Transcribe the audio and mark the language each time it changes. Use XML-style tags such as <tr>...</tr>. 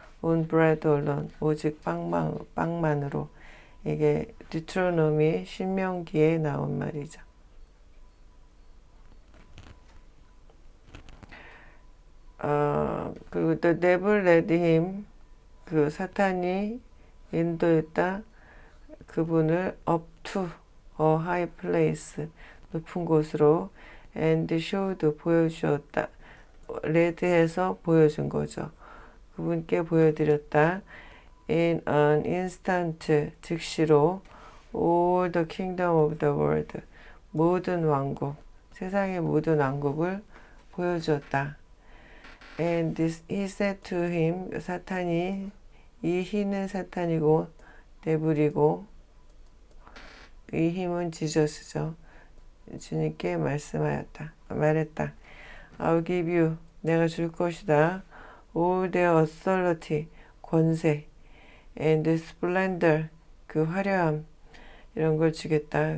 <en>on bread alone</en> <ko>오직 빵만으로 이게 디트로노미 신명기에 나온 말이죠. 그리고</ko> <en>the devil led him</en> <ko>그 사탄이 인도했다. 그분을</ko> <en>up to a high place</en> <ko>높은 곳으로</ko> <en>and showed</en> <ko>보여주었다. 레드해서 보여준 거죠. 그분께 보여드렸다.</ko> <en>In an instant</en> <ko>즉시로</ko> <en>all the kingdom of the world</en> <ko>모든 왕국 세상의 모든 왕국을 보여주었다.</ko> <en>And he said to him</en> <ko>사탄이 이 힘은 사탄이고 데블이고 이 힘은 지저스죠. 주님께 말했다.</ko> <en>I'll give you</en> <ko>내가 줄 것이다.</ko> <en>all their authority</en> <ko>권세</ko> <en>and splendor</en> <ko>그 화려함 이런 걸 주겠다.</ko>